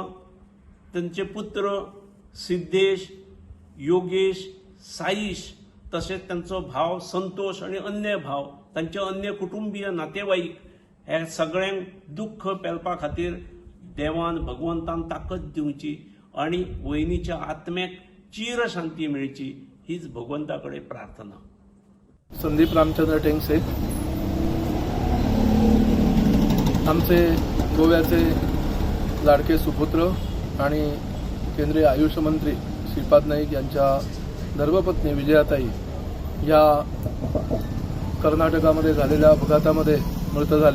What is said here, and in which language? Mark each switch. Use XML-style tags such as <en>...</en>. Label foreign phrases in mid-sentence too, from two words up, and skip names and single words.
<kok>तांचे पुत्र सिद्धेश, योगेश, साईश, तशेंच तांचो भाव संतोष आणि अन्य भाव, तांचे अन्य कुटुंबीय नातेवाईक, ह्या सगळ्यांक दुःख पेलपा खातीर देवान भगवंतान ताकद दिवची आणि वहिनीच्या आत्म्याक चीर शांती मेळची हीच भगवंता कडेन प्रार्थना.</kok> <mr>संदीप रामचंद्र टेंगसे, आमचे गोव्याचे लाडके सुपुत्र आणि केंद्रीय आयुष मंत्री श्रीपाद नाईक यांच्या धर्मपत्नी विजयाताई या कर्नाटकामध्ये झालेल्या अपघातामध्ये मृत झाल्या.</mr>